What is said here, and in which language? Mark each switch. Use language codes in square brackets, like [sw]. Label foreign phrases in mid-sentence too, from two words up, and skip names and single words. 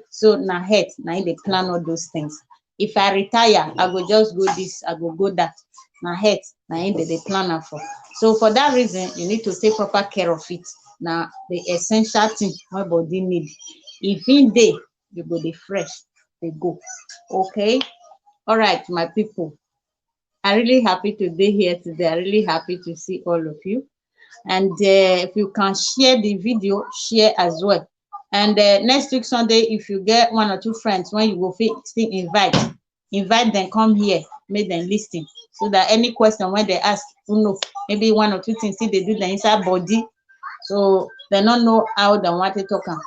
[pcm] So na health na im dey plan all those things. If I retire, I go just go this, I go that. Na health na im dey plan am for. So for that reason, you need to take proper care of it. Na the essential thing wey body need. If e dey, you go dey fresh, dey go, okay? All right, my people, I really happy to be here today. I really happy to see all of you. And if you can share the video, share as well. And next week Sunday, if you get 1 or 2 friends when you go still invite them, come here, make them listen, so that any question when they ask, you know, maybe 1 or 2 things still they do the inside body, so they don't know how they want to talk am.